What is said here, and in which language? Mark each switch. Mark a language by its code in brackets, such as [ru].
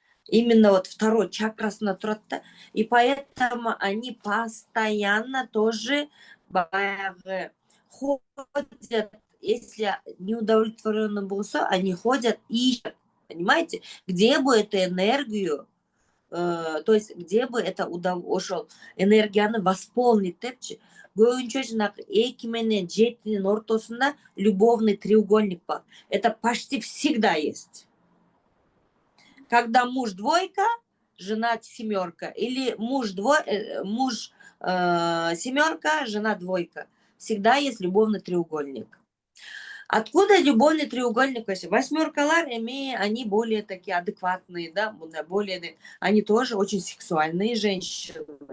[ru] Именно вот второй [ky] чакрасына турат да. [ru] И поэтому они постоянно тоже [ky] баягы [ru] ходят, если неудовлетворенный [ky] болсо, [ru] они ходят и ищут, понимаете, где бы эту энергию, то есть где бы это [ky] ошол энергияны [ru] восполнить [ky] депчи. Көбүнчө жанагы 2 менен 7-нин ортосунда [ru] любовный треугольник [ky] бар. [ru] Это почти всегда есть. Когда муж двойка, жена семерка, или муж семерка, жена двойка. Всегда есть любовный треугольник. Откуда любовный треугольник вообще? Восьмеркалар, они более такие адекватные, да, более, они тоже очень сексуальные женщины.